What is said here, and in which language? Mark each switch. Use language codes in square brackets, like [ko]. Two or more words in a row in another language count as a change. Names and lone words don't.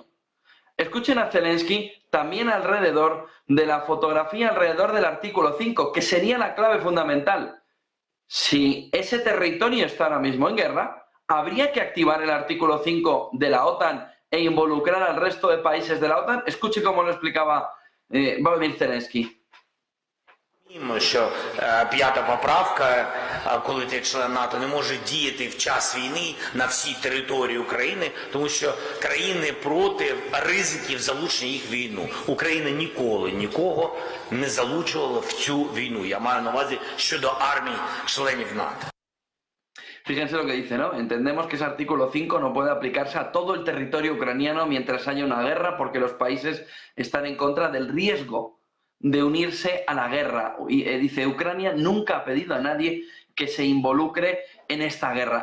[es] Escuchen a Zelensky también alrededor de la fotografía, alrededor del artículo 5, que sería la clave fundamental. Si ese territorio está ahora mismo en guerra, habría que activar el artículo 5 de la OTAN e involucrar al resto de países de la OTAN. Escuche cómo lo explicaba Volodymyr Zelensky. [uk] Що п'ята поправка, коли ти член НАТО, не може діяти в час війни на всій території України, тому що країни проти ризиків залучення їх в війну. Україна ніколи нікого не залучувала в цю війну. Я маю на увазі щодо армій членів НАТО. [es] Fíjense lo que dice, ¿no? Entendemos que ese artículo 5 no puede aplicarse a todo el territorio ucraniano mientras haya una guerra porque los países están en contra del riesgo de unirse a la guerra. Y dice, Ucrania nunca ha pedido a nadie que se involucre en esta guerra.